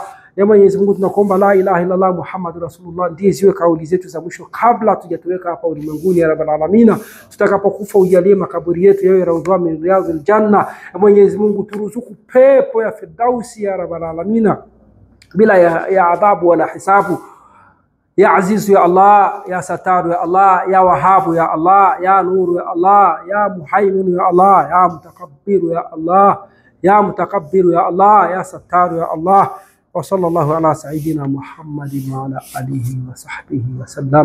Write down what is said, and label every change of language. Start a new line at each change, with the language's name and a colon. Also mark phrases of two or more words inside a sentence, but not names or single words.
Swahili: Ya Mwenyezi Mungu tunakuomba
Arabic: لا إله إلا الله محمد رسول الله
Swahili: ndiye ziwe kauli zetu za mwisho kabla tujatoweka hapa ulimwenguni ya
Arabic: رب العالمين.
Swahili: Tutakapokufa ujalie makaburi yetu yawe
Arabic: روضة من رياض الجنة.
Swahili: Ya Mwenyezi Mungu turuzuku pepo ya Firdausi ya
Arabic: رب العالمين
Swahili: bila ya adhabu wala hisabu.
Arabic: يا عزيز يا الله، يا ستار يا الله، يا وهاب يا الله، يا نور يا الله، يا محيمن يا الله، يا متكبر يا الله، يا متكبر يا الله، يا ستار يا الله. وصلى الله على سيدنا محمد وعلى آله وصحبه وسلم.